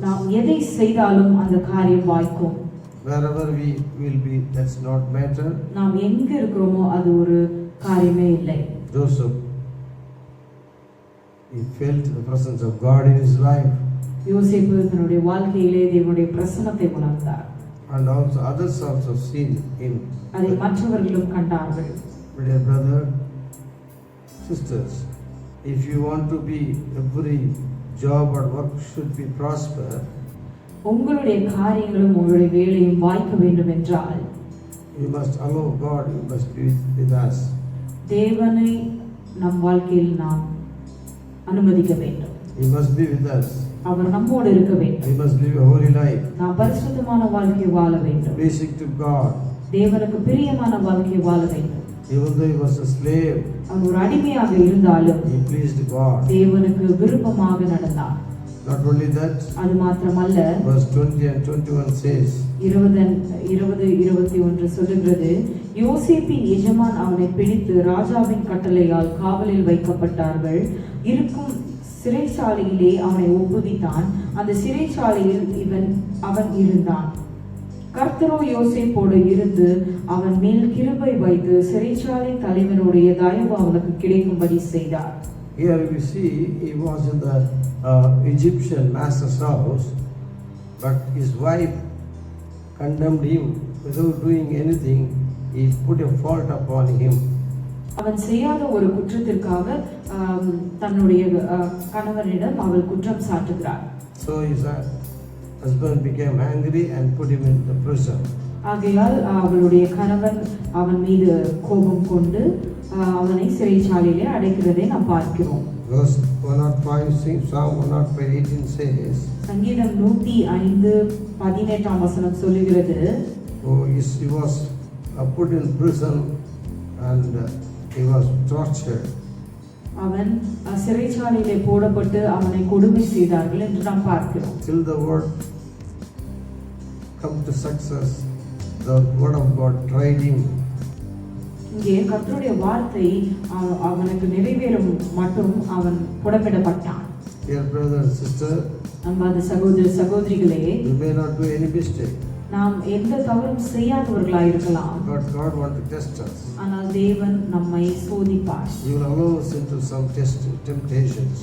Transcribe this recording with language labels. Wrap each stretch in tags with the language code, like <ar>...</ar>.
<ta>நாம் எதை செய்தாலும் அந்த காரியம் வாய்க்கும்.</ta> <en>Wherever we will be, that's not matter.</en> <ta>நாம் எங்க இருக்கிறோமோ அது ஒரு காரியமே இல்லை.</ta> <en>Joseph, he felt the presence of God in his life.</en> <ta>யோசேப்பு தன்னுடைய வாழ்க்கையிலே தேவனுடைய பிரசன்னத்தை உணர்ந்தார்.</ta> <en>And also others also seen him.</en> <ta>அதை மற்றவர்களும் கண்டார்கள்.</ta> <en>Dear brother, sisters, if you want to be every job or work should be prosper,</en> <ta>உங்களுடைய காரியங்களும் உங்களுடைய வேலையும் வாய்க்க வேண்டும் என்றால்</ta> <en>you must allow God, you must be with us.</en> <ta>தேவனை நம் வாழ்க்கையில் நாம் அனுமதிக்க வேண்டும்.</ta> <en>He must be with us.</en> <ta>அவர் நம்மோடு இருக்க வேண்டும்.</ta> <en>We must live a holy life.</en> <ta>நாம் பரிசுத்தமான வாழ்க்கை வாழ வேண்டும்.</ta> <en>Pleasing to God.</en> <ta>தேவனுக்கு பிரியமான வாழ்க்கை வாழ வேண்டும்.</ta> <en>Even though he was a slave,</en> <ta>அவன் ஒரு அடிமையாக இருந்தாலும்</ta> <en>he pleased God.</en> <ta>தேவனுக்கு விருப்பமாக நடந்தார்.</ta> <en>Not only that,</en> <ta>அது மாத்திரமல்ல,</ta> <en>verse 20 and 21 says,</en> <ta>20-21 சொல்லுகிறது, யோசேப்பின் எஜமான் அவனை பிடித்து ராஜாவின் கட்டளையால் காவலில் வைக்கப்பட்டார்கள். இருக்கும் சிறைச்சாலையிலே அவனை ஒப்புவித்தான். அந்த சிறைச்சாலையில் அவன் இருந்தான். கர்த்தரோ யோசேப்போடு இருந்து அவன் மேல் கிருபை வைத்து சிறைச்சாலை தலைவனுடைய தயவு அவனுக்கு கிடைக்கும்படி செய்தார்.</ta> <en>Here we see he was in the Egyptian master's house, but his wife condemned him without doing anything. He put a fault upon him.</en> <ta>அவன் செய்யாத ஒரு குற்றத்திற்காக தன்னுடைய கணவனிடம் அவள் குற்றம் சாட்டுகிறார்.</ta> <en>So his husband became angry and put him in the prison.</en> <ta>ஆகையால் அவளுடைய கணவன் அவன் மீது கோபம் கொண்டு அவனை சிறைச்சாலையிலே அடைக்கிறதை நாம் பார்க்கிறோம்.</ta> <en>Verse 105, Psalm 105:18 says,</en> <ta>சங்கீதம் 105:18 சொல்லுகிறது,</ta> <en>he was put in prison and he was tortured.</en> <ta>அவன் சிறைச்சாலையிலே போடப்பட்டு அவனை கொடுமை செய்தார்கள் என்று நாம் பார்க்கிறோம்.</ta> <en>Till the word come to success, the word of God tried him.</en> <ta>இங்கே கர்த்தருடைய வார்த்தை அவனுக்கு நிறைவேறும் மட்டும் அவன் புடமிடப்பட்டான்.</ta> <en>Dear brother and sister,</en> <ta>அன்பான சகோதர சகோதரிகளே,</ta> <en>you may not do any mistake,</en> <ta>நாம் எந்த தவறும் செய்யாதவர்களாய் இருக்கலாம்.</ta> <en>but God wants to test us.</en> <ta>ஆனால் தேவன் நம்மை சோதிப்பார்.</ta> <en>He will allow us into some temptations.</en>